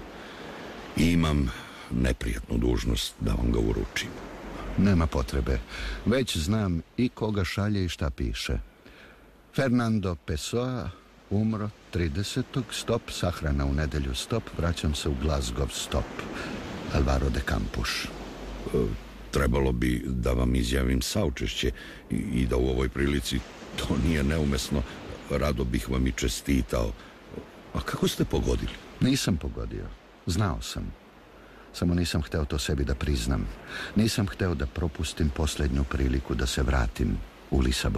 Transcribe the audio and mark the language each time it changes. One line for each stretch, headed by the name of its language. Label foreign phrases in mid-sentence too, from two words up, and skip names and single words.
Serbian: I imam neprijatnu dužnost da vam ga uručim. Nema potrebe. Već znam i koga šalje i šta piše. Fernando Pessoa, umro 30. stop, sahrana u nedelju stop, vraćam se u Glasgow stop. Álvaro de Campos. Trebalo bi da vam izjavim saučešće i da u ovoj prilici to nije neumesno. Rado bih vam i čestitao. A kako ste pogodili? Nisam pogodio. Znao sam. Samo nisam hteo to sebi da priznam. Nisam hteo da propustim posljednju priliku da se vratim u Lisabon.